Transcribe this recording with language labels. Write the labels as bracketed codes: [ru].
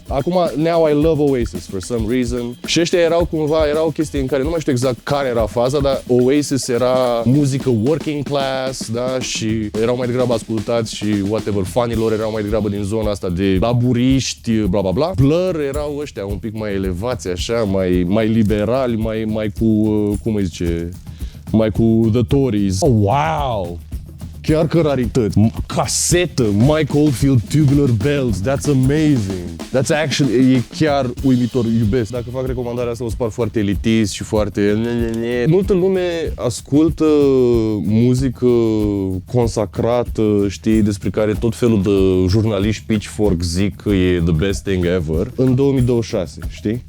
[en] Acum, now I love Oasis for some reason. [ro] Și ăștia erau o chestie în care nu mai știu exact care era faza, dar Oasis era muzică working class, da, și erau mai degrabă ascultați și whatever, fanilor erau mai degrabă din zona asta de laburiști, bla bla bla. Blur erau ăștia un pic mai elevați, așa, mai liberali, mai cu, cum îi zice, mai cu The Tories. Oh, wow! Chiar că rarități. Casetă, Mike Oldfield, Tubular Bells, [en] that's amazing. That's actually, [ro] e chiar uimitor, iubesc. Dacă fac recomandarea asta, o spar foarte elitist și foarte... Multă lume ascultă muzică consacrată, știi, despre care tot felul de jurnaliști Pitchfork zic că e [en] the best thing ever, [ro] în 2026, știi?